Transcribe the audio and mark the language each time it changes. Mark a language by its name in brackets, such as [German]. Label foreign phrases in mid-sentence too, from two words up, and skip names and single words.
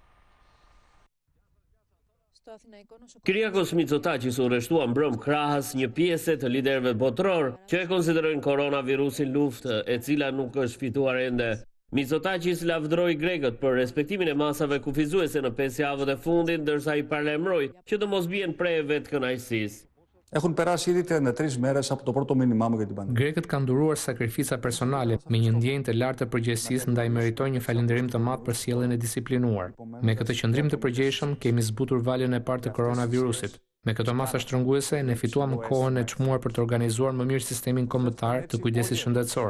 [Albanian] Kyriakos Mitsotakis u rreshtua mbrëm krahas një pjesë të liderëve botëror që e konsiderojnë koronavirusin luftë e cila nuk është fituar ende. Mitsotakis lavdroi grekët për respektimin e masave kufizuese në 5 javët e fundit, ndërsa i paralajmëroi që të mos bien prej vetkënaqësisë. [Greek] Έχουν περάσει ήδη 33 μέρες από το πρώτο μήνυμά μου για την πανδημία. [Albanian] Grekët kanë duruar sakrifica personale me një ndjenjë të lartë të përgjegjësisë ndaj meritojnë një falënderim të madh për sjelljen e disiplinuar. Me këtë qëndrim të përgjegjshëm kemi zbutur valën e parë të koronavirusit. Me këto masa shtrënguese ne fituam kohën e çmuar për të organizuar më mirë sistemin kombëtar të kujdesit shëndetësor.